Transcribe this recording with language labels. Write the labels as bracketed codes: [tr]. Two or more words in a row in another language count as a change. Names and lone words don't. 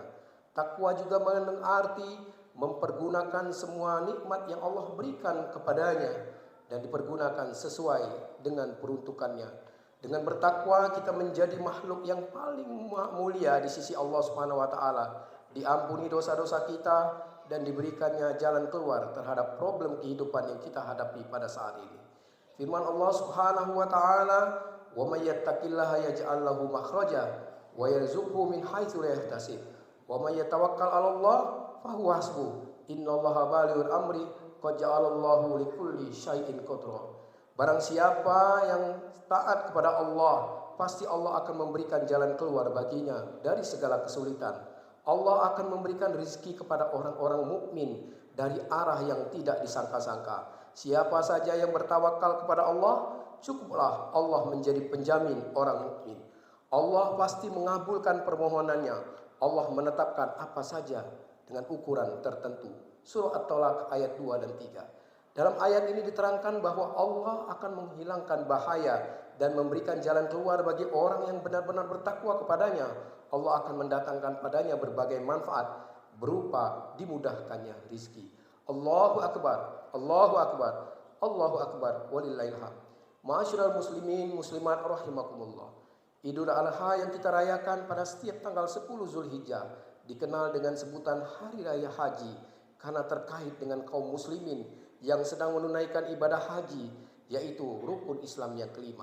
[id] Takwa juga mengandung arti mempergunakan semua nikmat yang Allah berikan kepadanya dan dipergunakan sesuai dengan peruntukannya. Dengan bertakwa kita menjadi makhluk yang paling mulia di sisi Allah [ar] سبحانه وتعالى, [id] diampuni dosa-dosa kita dan diberikannya jalan keluar terhadap problem kehidupan yang kita hadapi pada saat ini. Firman Allah [ar] سبحانه وتعالى، "ومن يتق الله يجعل له مخرجا ويرزقه من حيث لا يحتسب. ومن يتوكل على الله فهو حسبه. إن الله بالغ أمره قد جعل الله لكل شيء قدرا." [id] Barang siapa yang taat kepada Allah, pasti Allah akan memberikan jalan keluar baginya dari segala kesulitan. Allah akan memberikan rezeki kepada orang-orang mukmin dari arah yang tidak disangka-sangka. Siapa saja yang bertawakal kepada Allah, cukuplah Allah menjadi penjamin orang mukmin. Allah pasti mengabulkan permohonannya. Allah menetapkan apa saja dengan ukuran tertentu. Surah At-Talaq ayat 2 dan 3. Dalam ayat ini diterangkan bahwa Allah akan menghilangkan bahaya dan memberikan jalan keluar bagi orang yang benar-benar bertakwa kepadanya. Allah akan mendatangkan padanya berbagai manfaat berupa dimudahkannya rizki. [ar] الله أكبر، الله أكبر، الله أكبر، ولله الحمد. معاشر المسلمين المسلمات رحمكم الله. [id] Idul Adha yang kita rayakan pada setiap tanggal 10 Zulhijjah dikenal dengan sebutan Hari Raya Haji karena terkait dengan kaum muslimin yang sedang menunaikan ibadah haji, yaitu rukun Islam yang kelima.